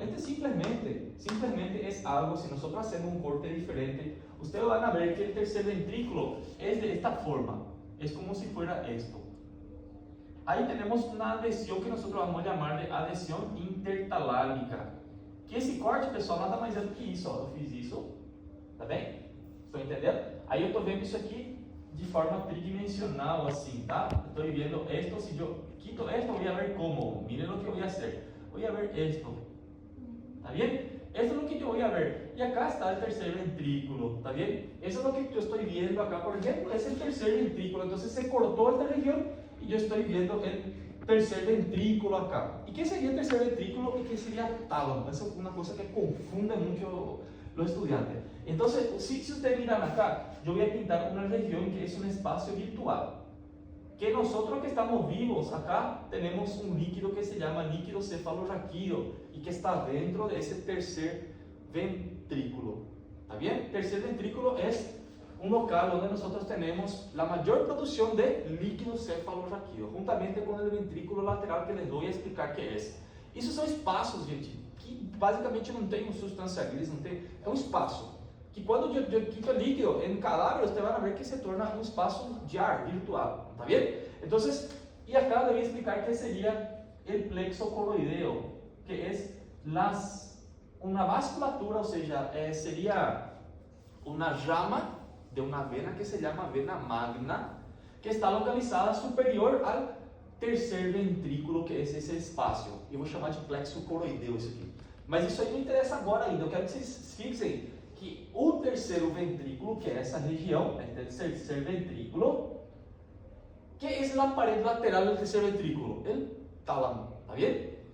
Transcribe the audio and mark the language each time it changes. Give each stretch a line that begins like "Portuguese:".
Spanish: Este simplemente es algo, si nosotros hacemos un corte diferente, ustedes van a ver que el tercer ventrículo es de esta forma, es como si fuera esto. Ahí tenemos una adhesión que nosotros vamos a llamar de adhesión intertalámica.
Portuguese: Que esse corte, pessoal, nada mais é do que isso, ó. Eu fiz isso, tá bem? Estão entendendo? Aí eu estou vendo isso aqui de forma tridimensional, assim, tá? Estou vendo
Spanish: esto, si yo quito esto, voy a ver cómo. Miren lo que voy a hacer. Voy a ver esto. ¿Está bien? Esto es lo que yo voy a ver. Y acá está el tercer ventrículo. ¿Está bien? Eso es lo que yo estoy viendo acá, por ejemplo. Es el tercer ventrículo. Entonces se cortó esta región y yo estoy viendo el tercer ventrículo acá. ¿Y qué sería el tercer ventrículo y qué sería el tálamo? Esa es una cosa que confunde mucho los estudiantes. Entonces, si ustedes miran acá, yo voy a pintar una región que es un espacio virtual. Que nosotros que estamos vivos acá tenemos un líquido que se llama líquido cefalorraquídeo y que está dentro de ese tercer ventrículo. ¿Está bien? Tercer ventrículo es un local donde nosotros tenemos la mayor producción de líquido cefalorraquídeo, juntamente con el ventrículo lateral que les voy a explicar qué es.
Portuguese: Esos son espaços, gente, que basicamente não tem substância gris, não tem, é um espaço. Que quando eu quito líquido em cadáver,
Spanish: ustedes van a ver que se torna un espacio de ar virtual, ¿está bien? Entonces, y acá les voy a explicar qué sería el plexo coroideo, que es una vasculatura, o sea, sería una rama de una vena que se llama vena magna, que está localizada superior al tercer ventrículo,
Portuguese: que é esse espaço. Eu vou chamar de plexo coroideo isso aqui. Mas isso aí não interessa agora ainda, eu quero que vocês fixem que o terceiro ventrículo, que é essa região, é o terceiro ventrículo, que é a parede lateral do terceiro ventrículo, o tálamo, tá vendo?